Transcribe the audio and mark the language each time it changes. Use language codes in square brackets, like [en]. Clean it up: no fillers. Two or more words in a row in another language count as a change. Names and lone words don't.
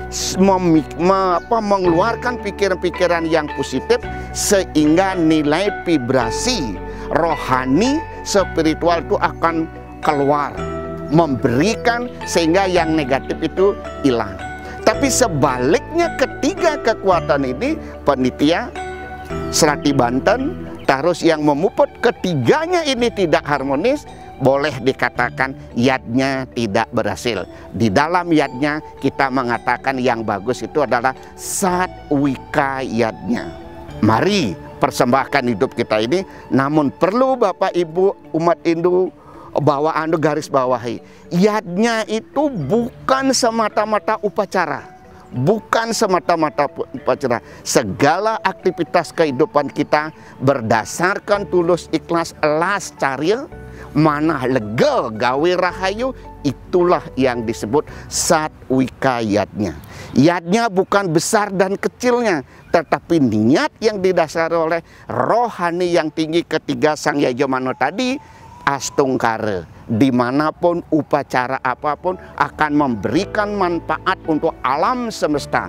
[id] mengeluarkan pikiran-pikiran yang positif, sehingga nilai vibrasi rohani spiritual itu akan keluar, memberikan, sehingga yang negatif itu hilang. Tapi sebaliknya, ketiga kekuatan ini, panitia, serati banten, Terus yang memuput ketiganya ini tidak harmonis, boleh dikatakan yadnya tidak berhasil. Di dalam yadnya kita mengatakan yang bagus itu adalah satwika yadnya. Mari persembahkan hidup kita ini, namun perlu Bapak Ibu umat Hindu bahwa Anda garis bawahi, yadnya itu bukan semata-mata upacara. Bukan semata-mata upacara. Segala aktivitas kehidupan kita berdasarkan tulus ikhlas elas caril, [ban] manah lega gawe rahayu, [id] itulah yang disebut satwika yadnya. Yadnya bukan besar dan kecilnya, tetapi niat yang didasari oleh rohani yang tinggi ketiga Sang Yajamano tadi, Astungkara. Dimanapun upacara apapun akan memberikan manfaat untuk alam semesta.